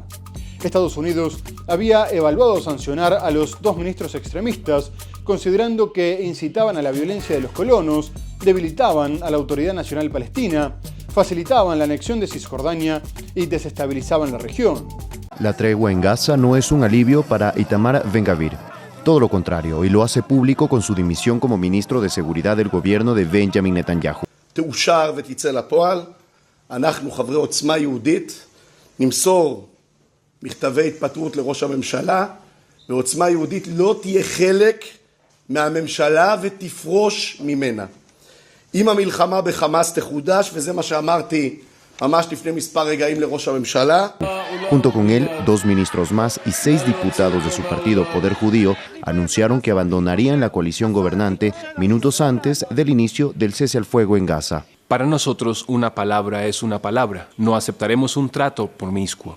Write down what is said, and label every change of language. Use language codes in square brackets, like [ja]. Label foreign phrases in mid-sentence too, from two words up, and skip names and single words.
[es] Estados Unidos había evaluado sancionar a los 2 ministros extremistas, considerando que incitaban a la violencia de los colonos, debilitaban a la Autoridad Nacional Palestina, facilitaban la anexión de Cisjordania y desestabilizaban la región. La tregua en Gaza no es un alivio para Itamar Ben-Gvir. Todo lo contrario, y lo hace público con su dimisión como ministro de Seguridad del gobierno de Benjamin Netanyahu. [he] תאושר ותצא לפועל, אנחנו חברי עוצמה יהודית נמסור מכתבי התפטרות לראש הממשלה, ועוצמה יהודית לא תהיה חלק מהממשלה ותפרוש ממנה. אם המלחמה בחמאס תחודש, וזה מה שאמרתי ממש לפני מספר רגעים לראש הממשלה. [es] Junto con él, 2 ministros más y 6 diputados de su partido Poder Judío anunciaron que abandonarían la coalición gobernante minutos antes del inicio del cese al fuego en Gaza. Para nosotros, una palabra es una palabra. No aceptaremos un trato promiscuo.